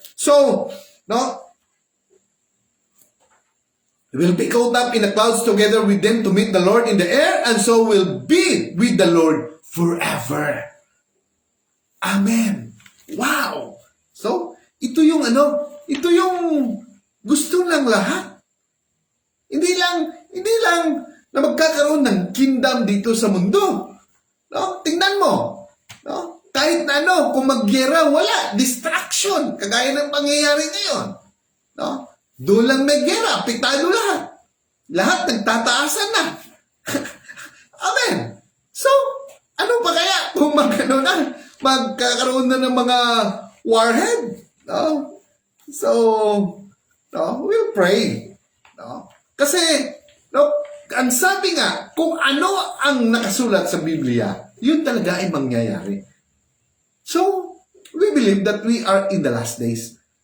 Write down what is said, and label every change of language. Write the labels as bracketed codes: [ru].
[en] So, no, will be caught up in the clouds together with them to meet the Lord in the air, and so will be with the Lord forever. Amen. Wow! [tl] So, ito yung gusto ng lahat. Hindi lang na magkakaroon ng kingdom dito sa mundo. No? Tingnan mo. No? Kahit na kung magyera, wala. Distraction. Kagaya ng pangyayari ngayon. No? Doon lang may gera. Apektado lahat. Lahat nagtataasan na. Amen. So, ano pa kaya kung magano na? magkakaroon na ng mga warhead. No? [en] So, no, we'll pray. No? [tl] Kasi, no, ang sabi nga, kung ano ang nakasulat sa Biblia, yun talaga ay mangyayari. [en] So, we believe that we are in the last days.